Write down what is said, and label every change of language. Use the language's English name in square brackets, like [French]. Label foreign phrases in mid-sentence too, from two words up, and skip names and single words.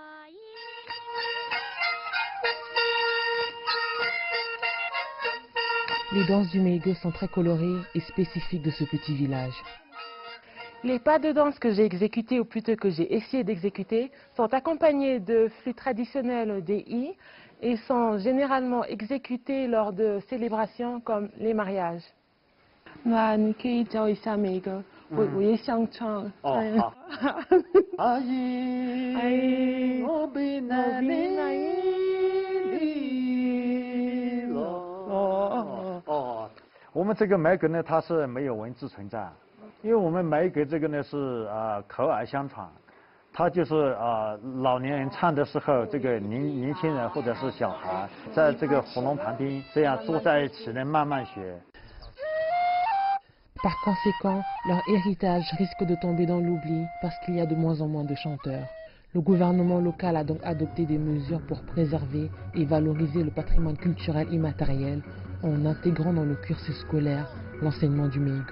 [French] Les danses du Meïgue sont très colorées et spécifiques de ce petit village. Les pas de danse que j'ai exécutés, ou plutôt que j'ai essayé d'exécuter, sont accompagnés de flûtes traditionnelles des Yi et sont généralement exécutés lors de célébrations comme les mariages. [Chinese] Oh, 我们这个梅歌呢，它是没有文字存在，因为我们梅歌这个呢是口耳相传，它就是老年人唱的时候，这个年轻人或者是小孩，在这个火龙旁边这样坐在一起呢，慢慢学。 [French] Par conséquent, leur héritage risque de tomber dans l'oubli parce qu'il y a de moins en moins de chanteurs. Le gouvernement local a donc adopté des mesures pour préserver et valoriser le patrimoine culturel immatériel en intégrant dans le cursus scolaire l'enseignement du Meïgue.